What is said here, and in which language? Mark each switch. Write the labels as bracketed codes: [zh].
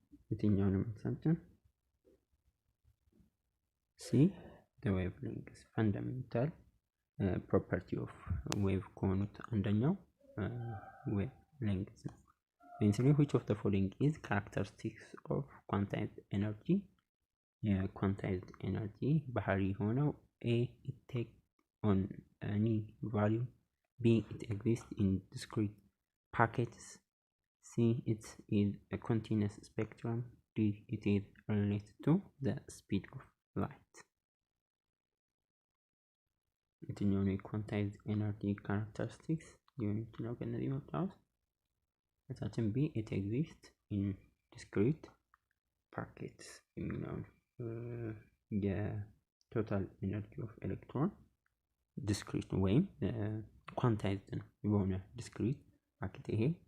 [am] የትኛውንም መልሳችን ሲ ዌቭ ሌንግዝ ፈንዳሜንታል ፕሮፐርቲ ኦፍ ዌቭ ከሆኑት አንደኛው ዌቭ ሌንግዝ ነው። [en] Basically, which of the following is characteristics of quantized energy? Quantized energy [am] ባህሪ ሆነው [en] A it takes on any value, B it exists in discrete packets, C it is a continuous spectrum, D it is related to the speed of light. [am] የትኛው ነው [en] quantized energy characteristics [am] ሊሆን ይችላል ከነዚህ መጣሁት? እታችን [en] B it exists in discrete packets [am] የሚለውን የቶታል ኤነርጂ ኦፍ ኤሌክትሮን ዲስክሪት ወይም ኳንታይዝድ ነው የሆነ ዲስክሪት ፓኬት። ይሄ